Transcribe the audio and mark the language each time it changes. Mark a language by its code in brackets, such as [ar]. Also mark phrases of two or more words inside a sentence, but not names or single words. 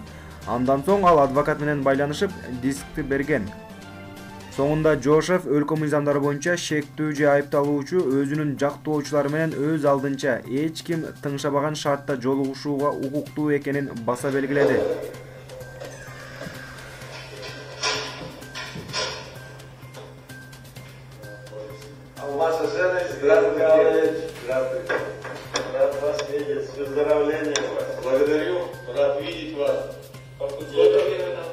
[ky] Андан соң ал адвокат менен байланышып, дискти берген. Соңунда Жошев өлкө мыйзамдары боюнча шектүү же айыпталуучу өзүнүн жактоочулары менен өз алдынча эч ким тыңшабаган шартта жолугушууга укуктуу экенин баса белгиледи. [ru] Ваша жена, здравствуйте. Здравствуйте. Рад вас видеть. С выздоровлением вас. Благодарю. Рад видеть вас. Сколько времени там?